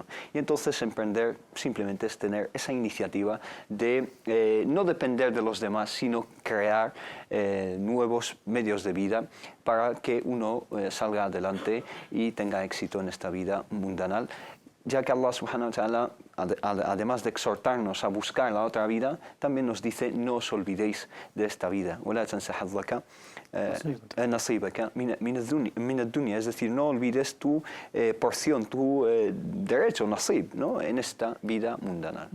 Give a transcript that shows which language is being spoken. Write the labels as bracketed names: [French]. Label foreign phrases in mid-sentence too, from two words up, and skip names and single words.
[Spanish] Y entonces emprender simplemente es tener esa iniciativa de no depender de los demás, sino crear nuevos medios de vida para que uno salga adelante y tenga éxito en esta vida mundanal, ya que Allah [Arabic] سبحانه وتعالى, [Spanish] además de exhortarnos a buscar la otra vida, también nos dice: no os olvidéis de esta vida. Es decir, no olvides tu porción, tu derecho, nasib, ¿no? En esta vida mundana.